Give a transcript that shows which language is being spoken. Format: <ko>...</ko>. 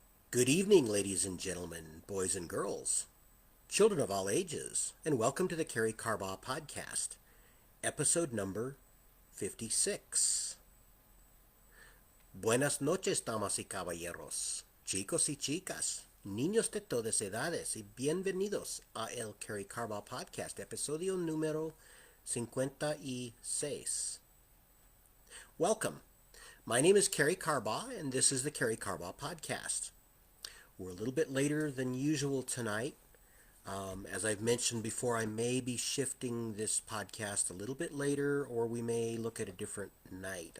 <en>Good evening, ladies and gentlemen, boys and girls, children of all ages, and welcome to the Karey Carbaugh podcast, episode number 56.</en> <es>Buenas noches, damas y caballeros, chicos y chicas, niños de todas edades, y bienvenidos a el Karey Carbaugh podcast, episodio número 56.</es> <en>Welcome. My name is Karey Carbaugh, and this is the Karey Carbaugh podcast. We're a little bit later than usual tonight. As I've mentioned before, I may be shifting this podcast a little bit later, or we may look at a different night.</en>